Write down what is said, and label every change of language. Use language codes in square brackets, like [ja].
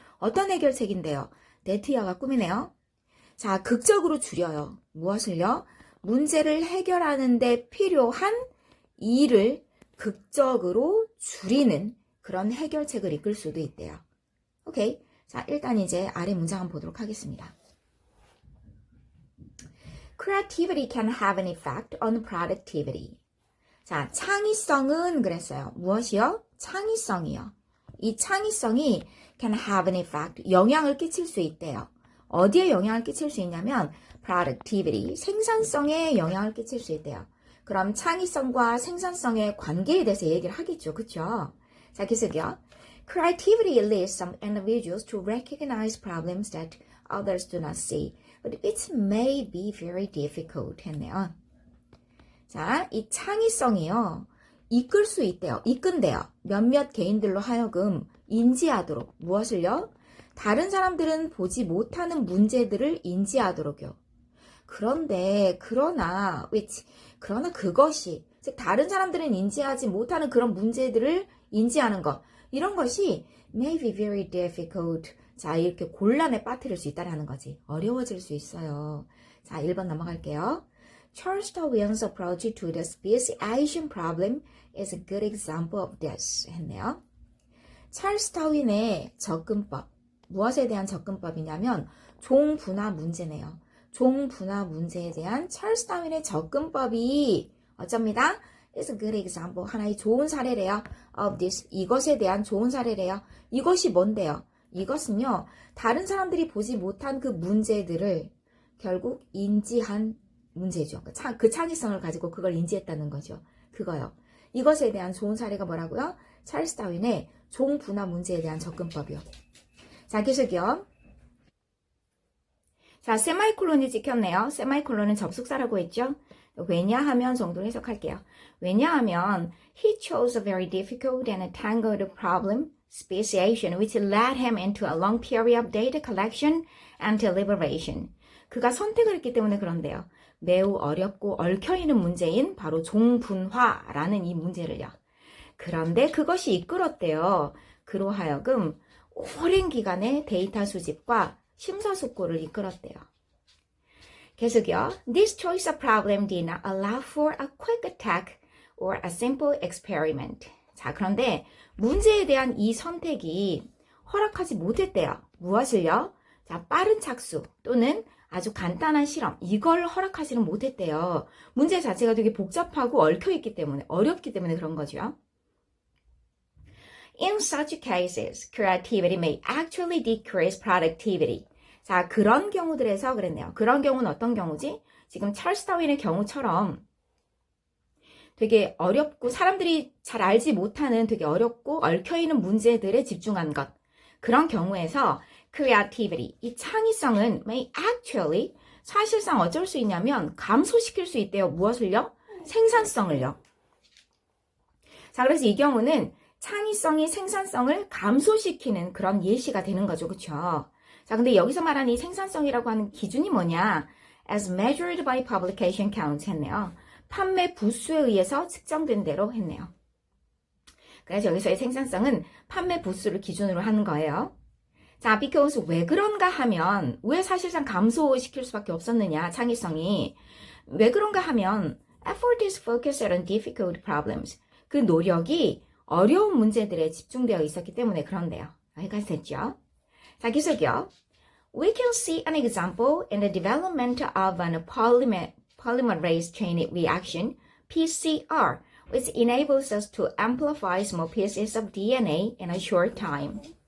[ko] 어떤 해결책인데요? 네티아가 꾸미네요. 자, 극적으로 줄여요. 무엇을요? 문제를 해결하는 데 필요한 일을 극적으로 줄이는 그런 해결책을 이끌 수도 있대요. 오케이. 자, 일단 이제 아래 문장 한번 보도록 하겠습니다. [en] Creativity can have an effect on productivity. [ko] 자, 창의성은 그랬어요. 무엇이요? 창의성이요. 이 창의성이 [en] can have an effect, [ko] 영향을 끼칠 수 있대요. 어디에 영향을 끼칠 수 있냐면 productivity, 생산성에 영향을 끼칠 수 있대요. 그럼 창의성과 생산성의 관계에 대해서 얘기를 하겠죠. 그렇죠? 자, 계속요. [en] Creativity leads some individuals to recognize problems that others do not see, but it may be very difficult [ko] 했네요. 자, 이 창의성이요. 이끌 수 있대요. 이끈대요. 몇몇 개인들로 하여금 인지하도록. 무엇을요? 다른 사람들은 보지 못하는 문제들을 인지하도록요. 그러나 그것이, 즉 다른 사람들은 인지하지 못하는 그런 문제들을 인지하는 것. 이런 것이 [en] may be very difficult. [ko] 자, 이렇게 곤란에 빠뜨릴 수 있다는 거지. 어려워질 수 있어요. 자, 1번 넘어갈게요. [en] Charles Darwin's approach to the speciation problem is a good example of this [ko] 했네요. 찰스 다윈의 접근법, 무엇에 대한 접근법이냐면 종분화 문제네요. 종분화 문제에 대한 찰스 다윈의 접근법이 어쩝니다? [en] is a good example, [ko] 하나의 좋은 사례래요. [en] of this, [ko] 이것에 대한 좋은 사례래요. 이것이 뭔데요? 이것은요, 다른 사람들이 보지 못한 그 문제들을 결국 인지한 문제죠. 그 창의성을 가지고 그걸 인지했다는 거죠. 그거요. 이것에 대한 좋은 사례가 뭐라고요? 찰스 다윈의 종분화 문제에 대한 접근법이요. 자, 계속이요. 자, 세마이콜론이 찍혔네요. 세마이콜론은 접속사라고 했죠. 왜냐하면 정도로 해석할게요. 왜냐하면 [en] he chose a very difficult and tangled problem speciation which led him into a long period of data collection and deliberation. [ko] 그가 선택을 했기 때문에 그런데요. 매우 어렵고 얽혀있는 문제인 바로 종분화라는 이 문제를요. 그런데 그것이 이끌었대요. 그로 하여금 오랜 기간의 데이터 수집과 심사숙고를 이끌었대요. 계속요. [en] This choice of problem did not allow for a quick attack or a simple experiment. [ko] 자, 그런데 문제에 대한 이 선택이 허락하지 못했대요. 무엇을요? 자, 빠른 착수 또는 아주 간단한 실험, 이걸 허락하지는 못했대요. 문제 자체가 되게 복잡하고 얽혀있기 때문에, 어렵기 때문에 그런 거죠. [en] In such cases, creativity may actually decrease productivity. [ko] 자, 그런 경우들에서 그랬네요. 그런 경우는 어떤 경우지? 지금 찰스 다윈의 경우처럼 되게 어렵고 사람들이 잘 알지 못하는 되게 어렵고 얽혀있는 문제들에 집중한 것. 그런 경우에서 creativity, 이 창의성은 [en] may actually, [ko] 사실상 어쩔 수 있냐면 감소시킬 수 있대요. 무엇을요? 생산성을요. 자, 그래서 이 경우는 창의성이 생산성을 감소시키는 그런 예시가 되는 거죠. 그쵸? 자, 근데 여기서 말하는 이 생산성이라고 하는 기준이 뭐냐? [en] As measured by publication count [ko] 했네요. 판매 부수에 의해서 측정된 대로 했네요. 그래서 여기서의 생산성은 판매 부수를 기준으로 하는 거예요. 자, because 왜 그런가 하면 왜 사실상 감소시킬 수밖에 없었느냐, 창의성이. 왜 그런가 하면 [en] effort is focused on difficult problems. [ko] 그 노력이 어려운 문제들에 집중되어 있었기 때문에 그런데요. 여기까지 됐죠? 자, 계속요. [en] We can see an example in the development of an polymerase chain reaction, PCR, which enables us to amplify small pieces of DNA in a short time.